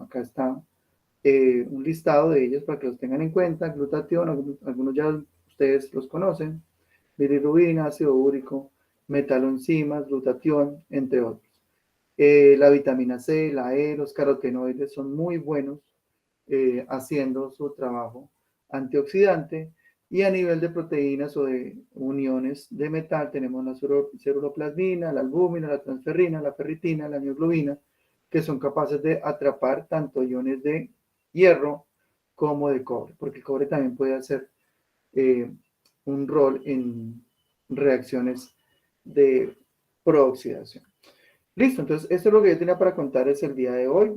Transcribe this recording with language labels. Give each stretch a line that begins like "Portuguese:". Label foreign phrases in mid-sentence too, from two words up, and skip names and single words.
Spanish: Acá está un listado de ellos para que los tengan en cuenta: glutatión, algunos ya ustedes los conocen, bilirrubina, ácido úrico, metaloenzimas, glutatión, entre otros. La vitamina C, la E, los carotenoides son muy buenos haciendo su trabajo antioxidante. Y a nivel de proteínas o de uniones de metal, tenemos la ceruloplasmina, la albúmina, la transferrina, la ferritina, la mioglobina, que son capaces de atrapar tanto iones de hierro como de cobre, porque el cobre también puede hacer un rol en reacciones de prooxidación. Listo, entonces esto es lo que yo tenía para contarles el día de hoy.